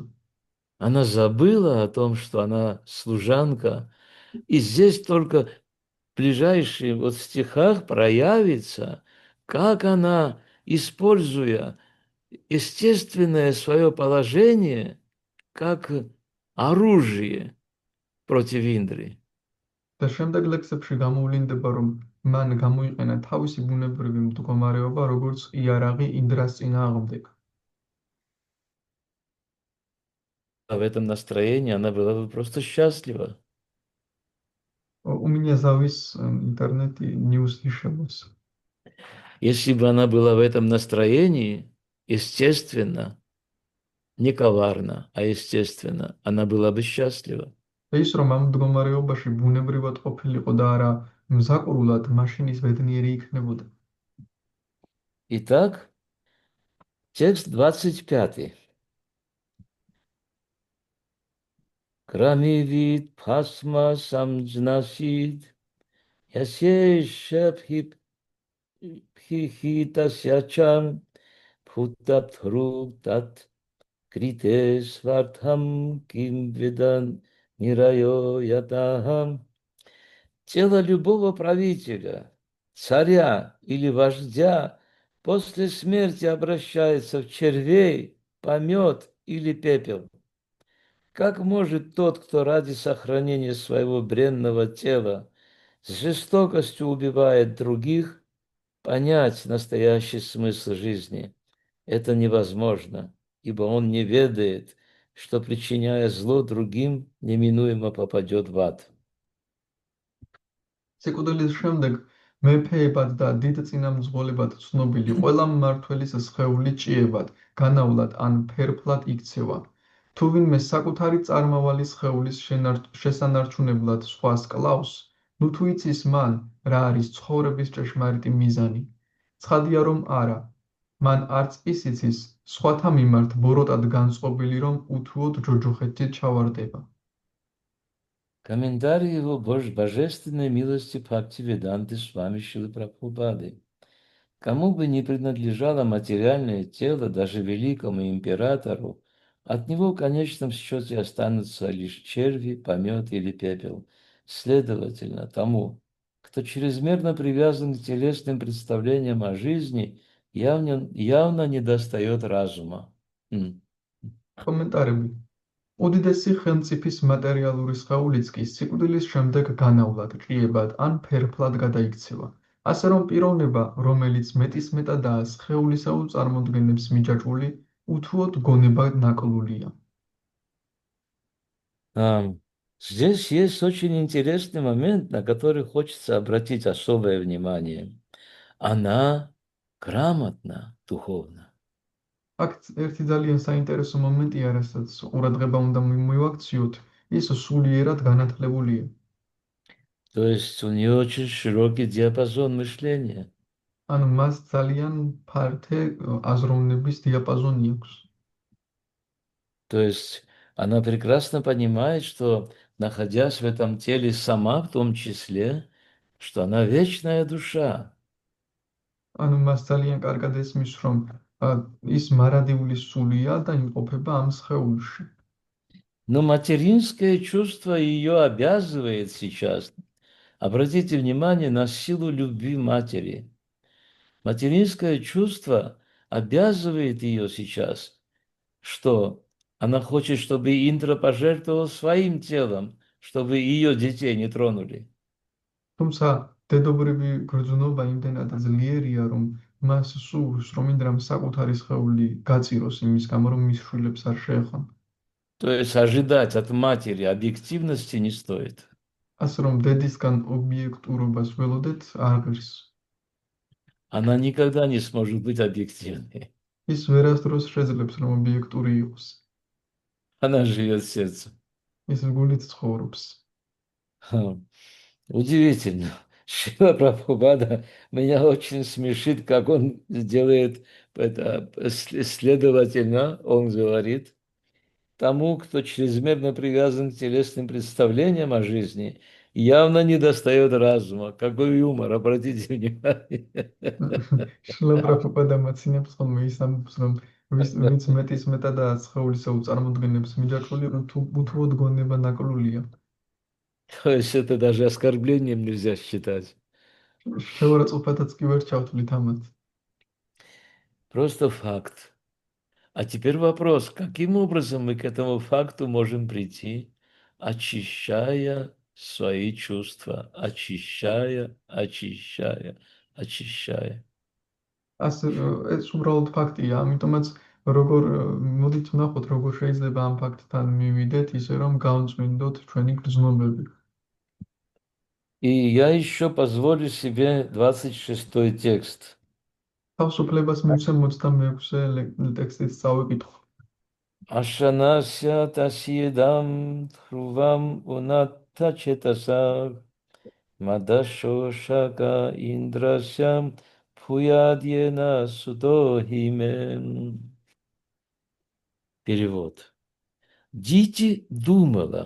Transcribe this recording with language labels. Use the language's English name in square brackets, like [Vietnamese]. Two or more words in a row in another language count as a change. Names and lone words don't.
[Russian] Она забыла о том, что она служанка. И здесь только в ближайших вот стихах проявится, как она, используя естественное свое положение, как оружие против Индры. [Georgian] და შემდეგ ლექსებში გამოვლინდება, რომ მან გამოიყენა თავისი ბუნებრივი მდგომარეობა, როგორც იარაღი ინდრას წინააღმდეგ. [Russian] А в этом настроении она была бы просто счастлива. У меня завис интернете news ишемос. Если бы она была в этом настроении, естественно, не коварно, а естественно, она была бы счастлива. [Georgian] ის რომ ამ მდგომარეობაში ბუნებრივად ყოფილიყო და არა მზაკრულად, მაშინ ის ბედნიერი იქნებოდა. [Russian] Итак, текст 25. [Sanskrit] कृमिविड्भस्मसंज्ञासीद् यस्येशाभिहितस्य च । भूतध्रुक् तत्कृते स्वार्थं किं वेद निरयो यतः . [Russian] Тело любого правителя, царя или вождя после смерти обращается в червей, помет или пепел. Как может тот, кто ради сохранения своего бренного тела с жестокостью убивает других, понять настоящий смысл жизни? Это невозможно, ибо он не ведает, что, причиняя зло другим, неминуемо попадет в ад. [Georgian] სიკვდილის შემდეგ მეფეებად და დიდ წინამძღოლებად ცნობილი ყველა მმართველის სხეული ჭიებად, განავლად ან ფერფლად იქცევა. თუ ვინმე საკუთარი წარმავალი სხეულის შესანარჩუნებლად სხვას კლავს, ნუ თუ იცის მან, რა არის ცხოვრების ჭეშმარიტი მიზანი. ცხადია რომ არა. მან არც ის იცის, სხვათა მიმართ ბოროტად განწყობილი რომ უთუოდ ჯოჯოხეთით ჩავარდება. [Russian] Комментарий его божественной милости Бхактивиданты Свами Шилы Прабхупады. Кому бы ни принадлежало материальное тело, даже великому императору, от него в конечном счете останутся лишь черви, помет или пепел. Следовательно, тому, кто чрезмерно привязан к телесным представлениям о жизни, явно недостает разума. [Georgian] კომენტარები. უდიდესი ხელმწიფის მატერიალური სხეულიც კი სიკვდილის შემდეგ განავლად, ჭიებად ან ფერფლად გადაიქცევა. ასე რომ პიროვნება, რომელიც მეტისმეტადაა სხეულისეულ წარმოდგენებს მიჯაჭვული, უთუოდ გონებად ნაკლულია. [Russian] Здесь есть очень интересный момент, на который хочется обратить особое внимание. Она грамотна духовно. [Georgian] აქ ერთი ძალიან საინტერესო მომენტია, რასაც ყურადღება უნდა მივაქციოთ, ის სულიერად განათლებულია. [Russian] То есть у нее очень широкий диапазон мышления. [Georgian] ანუ მას ძალიან ფართე აზროვნების დიაპაზონი აქვს. [Russian] То есть она прекрасно понимает, что, находясь в этом теле сама в том числе, что она вечная душа. [Georgian] ანუ მას ძალიან კარგად ესმის, რომ ის მარადიული სულია და იმყოფება ამ სხეულში. [Russian] Но материнское чувство ее обязывает сейчас. Обратите внимание на силу любви матери. Материнское чувство обязывает ее сейчас, что она хочет, чтобы Индра пожертвовал своим телом, чтобы ее детей не тронули. [Georgian] თუმცა დედობრივი გრძნობა იმდენად ძლიერია, რომ მას სურს, რომ ინდრამ საკუთარი სხეული გაწიროს იმის გამო, რომ მის შვილებს არ შეეხონ. [Russian] То есть ожидать от матери объективности не стоит. [Georgian] ასე რომ დედისგან ობიექტურობას ველოდეთ არ ღირს. [Russian] Она никогда не сможет быть объективной. [Georgian] ის ვერასდროს შეძლებს, რომ ობიექტური იყოს. [Russian] Она живет сердцем. [Georgian] ის გულით ცხოვრობს. [Russian] Удивительно. Шрила Прабхупада меня очень смешит, как он делает это следовательно, он говорит, тому, кто чрезмерно привязан к телесным представлениям о жизни, Явно не достает разума. Какой юмор, обратите внимание. [Georgian] შილა პრაბჰუპადა მაცინებს ხოლმე ის ამბობს, რომ ვიც მეტის მეტადაა სხეულისა უწარმოდგენებს მიჯაჭვული, რომ თუ უთუოდ გონება ნაკლულია. [Russian] То есть это даже оскорблением нельзя считать. [Georgian] შევარაცხყოფათაც კი ვერ ჩავთვლით ამათ. [Russian] Просто факт. А теперь вопрос, каким образом мы к этому факту можем прийти, очищая свои чувства, очищая, очищая, очищая. [Georgian] ასე ეს უბრალოდ ფაქტია, ამიტომაც როგორ მოდით ვნახოთ, როგორ შეიძლება ამ ფაქტთან მივიდეთ, ისე რომ გავწმინდოთ ჩვენი გრძნობები. [Russian] И я еще позволю себе 26-й текст. [Georgian] თავისუფლებას მივცემ 26-ე ტექსტით წავიკითხო. [Sanskrit] आशासानस्य तस्येदं ध्रुवमुन्नद्धचेतसः । मदशोषक इन्द्रस्य भूयाद्येन सुतो हि मे . [Russian] Перевод. Дити думала.